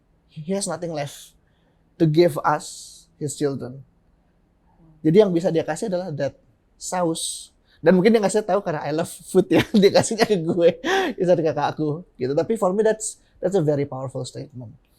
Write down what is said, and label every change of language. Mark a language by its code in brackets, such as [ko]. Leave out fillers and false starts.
[en] He has nothing left to give us, his children. [id] Jadi yang bisa dia kasih adalah that saus. Dan mungkin dia ngasih tahu karena [en] I love food [id] ya, dia kasihnya ke gue, bisa ke kakak aku. Gitu. [en] Tapi for me that's a very powerful statement.